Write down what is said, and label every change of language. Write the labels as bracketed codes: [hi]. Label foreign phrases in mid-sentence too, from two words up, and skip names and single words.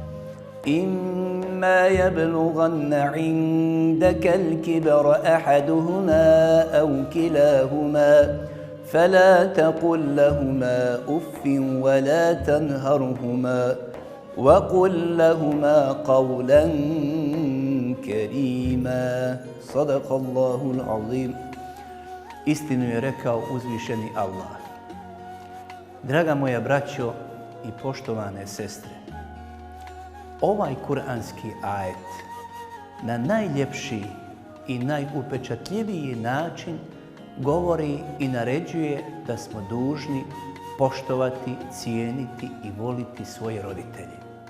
[ar] إما يبلغن عندك الكبر أحدهما أو كلاهما فلا تقل لهما أف ولا تنهرهما وقل لهما قولا كريما صدق الله العظيم. [bs] Istinu je rekao uzvišeni Allah. Draga moja braćo i poštovane sestre, ovaj kuranski ajet na najljepši i najupečatljiviji način govori i naređuje da smo dužni poštovati, cijeniti i voliti svoje roditelje.